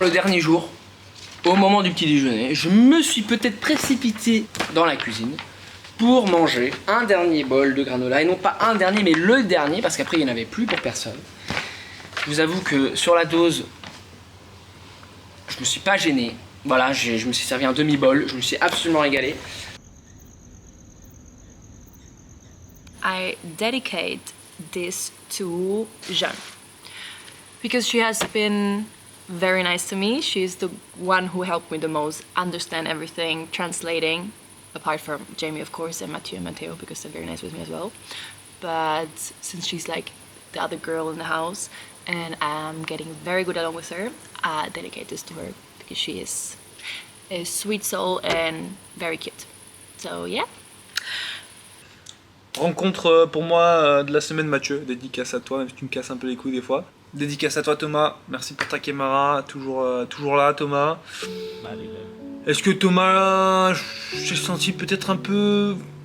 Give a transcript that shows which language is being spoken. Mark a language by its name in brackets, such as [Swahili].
[French] Le dernier jour, au moment du petit déjeuner, je me suis peut-être précipité dans la cuisine pour manger un dernier bol de granola. Et non pas un dernier, mais le dernier, parce qu'après il n'y en avait plus pour personne. Je vous avoue que sur la dose, je me suis pas gêné. Voilà, je me suis servi un demi-bol, je me suis absolument régalé. [English] I dedicate this to Jeanne because she has been very nice to me. She's the one who helped me the most understand everything, translating, apart from Jamie, of course, and Mathieu and Matteo, because they're very nice with me as well. But since she's like the other girl in the house and I'm getting very good along with her, I dedicate this to her because she is a sweet soul and very cute. So yeah. [French] Rencontre pour moi de la semaine, Mathieu. Dédicace à toi, même si tu me casses un peu les couilles des fois. Dédicace à toi, Thomas. Merci pour ta caméra. Toujours là, Thomas. Est-ce que Thomas, j'ai senti peut-être un peu...